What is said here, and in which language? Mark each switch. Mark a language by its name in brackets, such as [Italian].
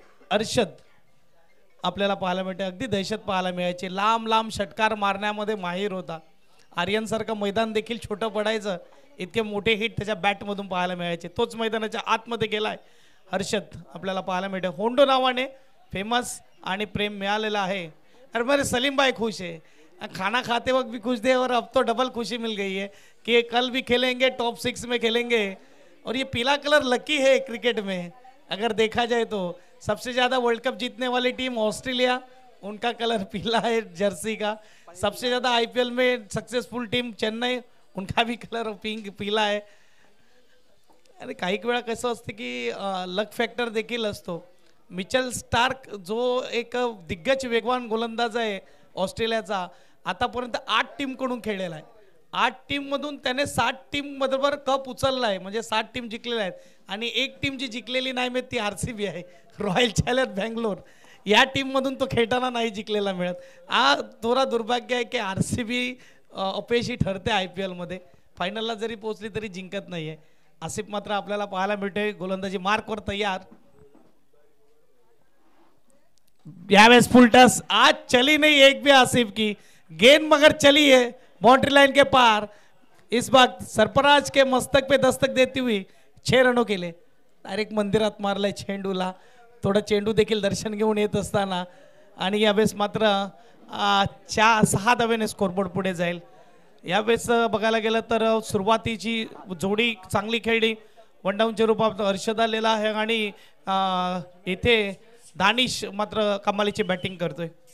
[Marathi] अर्षद आपल्याला पाहायला मिळते, अगदी दहशत पाहायला मिळायची. लांब लांब षटकार मारण्यामध्ये माहीर होता. आर्यनसारखं मैदान देखील छोटं पडायचं, इतके मोठे हिट त्याच्या बॅटमधून पाहायला मिळायचे. तोच मैदानाच्या आतमध्ये गेलाय हर्षद आपल्याला पाहायला मिळते. होंडो नावाने फेमस आणि प्रेम मिळालेला आहे. [Hindi] अरे मेरे सलीम भाई खुश है, खाना खाते वक्त भी खुश थे और अब तो डबल खुशी मिल गई है कि कल भी खेलेंगे, टॉप 6 में खेलेंगे. और ये पीला कलर लकी है क्रिकेट में, अगर देखा जाए तो सबसे ज़्यादा वर्ल्ड कप जीतने वाली टीम ऑस्ट्रेलिया, उनका कलर पीला है जर्सी का. सबसे ज़्यादा IPL में सक्सेसफुल टीम चेन्नई, उनका भी कलर पिंक पीला आहे. [Marathi] आणि काही वेळा कसं असतं की लक फॅक्टर देखील असतो. मिचेल स्टार्क जो एक दिग्गज वेगवान गोलंदाज आहे ऑस्ट्रेलियाचा, आतापर्यंत 8 टीमकडून खेळलेला आहे. 8 टीममधून त्याने 7 टीमबरोबर कप उचलला आहे, म्हणजे 7 टीम जिंकलेल्या आहेत. आणि एक टीम जी जिंकलेली नाही मिळत ती RCB आहे, रॉयल चॅलेंजर्स बँगलोर. या टीममधून तो खेळताना नाही जिंकलेला मिळत. थोडा दुर्भाग्य आहे की RCB अपयशी ठरते IPL मध्ये, फायनलला जरी पोहोचली तरी जिंकत नाही आहे. आसिफ मात्र आपल्याला पाहायला मिळते गोलंदाजी मार्कवर तयार. [Hindi] यावेळेस फुलटस, आज चली नहीं एक भी आसिफ की गेंद, मगर चली है बाउंड्री लाइन के पार. इस बार सरफराज के मस्तक पे दस्तक देती हुई 6 रनों केले. [Marathi] डायरेक्ट मंदिरात मारलाय चेंडूला. थोडं चेंडू देखील दर्शन घेऊन येत असताना. आणि यावेळेस मात्र 6 धावेने स्कोरबोर्ड पुढे जाईल. यावेळेस बघायला गेलं तर सुरुवातीची जोडी चांगली खेळली, वन डाऊनच्या रूपात हर्षद आलेला आहे आणि इथे दानिश मात्र कमालीची बॅटिंग करतोय.